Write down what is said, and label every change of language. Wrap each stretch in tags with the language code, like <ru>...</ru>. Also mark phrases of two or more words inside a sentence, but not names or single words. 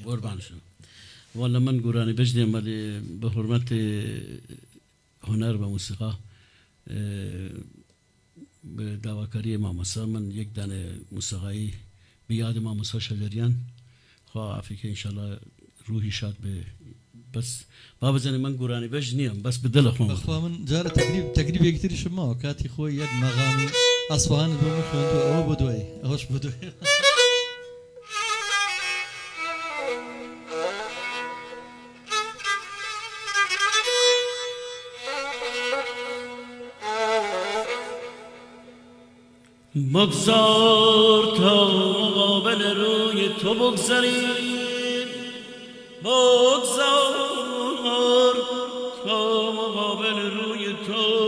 <ckb>قوربان شم والله من گۆرانی بەش دێم بە حورمەت هونەر بە موسیقا داواکاری مامۆستا من یەک دانە موسیقایی بیاد مامۆستا شەجەریان خوا عافیکە ئینشاءالله ڕوحی شاد بێ بەس با بزانێ من گۆرانی بەش نییەم بەس بدڵە خۆم بەخوا من جارە تەکریب یەکتریشم ماوە کاتی خۆی یەک مەغامی ئەسفەهان بۆ من خوێندووە ئەوە بۆ دوای ئەوەش بۆ دوای</ckb> <fa>بگذار تا مقابل روی تو بگذاریم بگذار تا مقابل روی تو</fa>